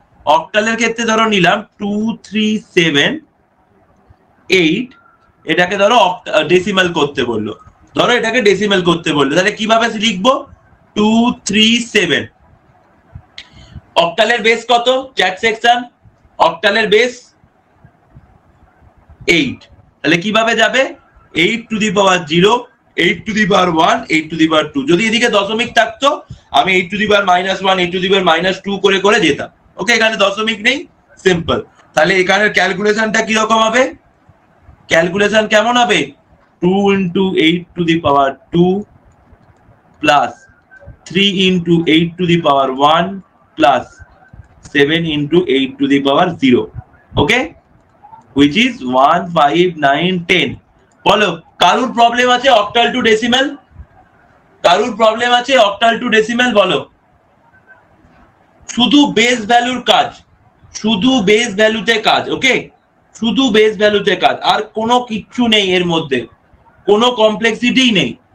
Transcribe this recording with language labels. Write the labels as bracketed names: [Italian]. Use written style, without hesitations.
[Bangla] অক্টালের ক্ষেত্রে ধরো নিলাম 2378, এটাকে ধরো ডেসিমাল করতে বললো, ধরো এটাকে ডেসিমাল করতে বললো, তাহলে কিভাবে লিখবো 237। অক্টালের বেস কত চ্যাট সেকশন? অক্টালের বেস 8, তাহলে কিভাবে যাবে 8 to the power 0, [English] 8 to the power 1, 8 to the power 2। [Bangla] যদি এদিকে দশমিক থাকতো আমি [English] 8 to the power -1, 8 to the power -2 [Bangla] করে করে যেতাম। ওকে, এখানে দশমিক নেই, সিম্পল। তাহলে এখানে ক্যালকুলেশনটা কি রকম হবে? ক্যালকুলেশন কেমন হবে? [English] 2 into 8 to the power 2 plus 3 into 8 to the power 1 plus 7 into 8 to the power 0, okay, which is 1, 5, 9, 10। [Bangla] বলো, কারুর প্রবলেম আছে অক্টাল টু ডেসিমাল? কারুর প্রবলেম আছে অক্টাল টু ডেসিমাল? বলো। শুধু বেস ভ্যালুর কাজ, শুধু বেস ভ্যালুতে কাজ। ওকে, শুধু বেস ভ্যালুতে কাজ, আর কোনো কিচ্ছু নেই এর মধ্যে, কোনো কমপ্লেক্সিটি নেই।